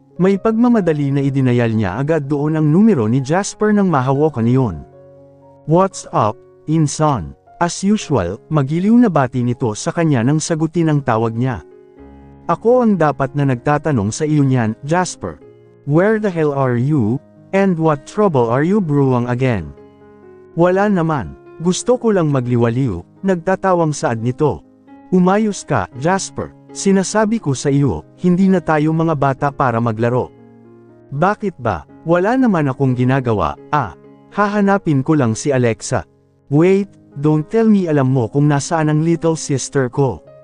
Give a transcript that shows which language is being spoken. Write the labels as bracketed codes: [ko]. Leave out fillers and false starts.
[tl] May pagmamadali na idinayal niya agad doon ang numero ni Jasper nang mahawakan niyon. [en] What's up, [tl] Inson? [en] As usual, [tl] magiliw na bati nito sa kanya nang sagutin ang tawag niya. Ako ang dapat na nagtatanong sa iyo niyan, Jasper. [en] Where the hell are you? And what trouble are you brewing again? [tl] Wala naman, gusto ko lang magliwaliw, nagtatawang saad nito. Umayos ka, Jasper, sinasabi ko sa iyo, hindi na tayo mga bata para maglaro. Bakit ba? Wala naman akong ginagawa, hahanapin ko lang si Alexa. [en] Wait, don't tell me [tl] alam mo kung nasaan ang [en] little sister [tl] ko.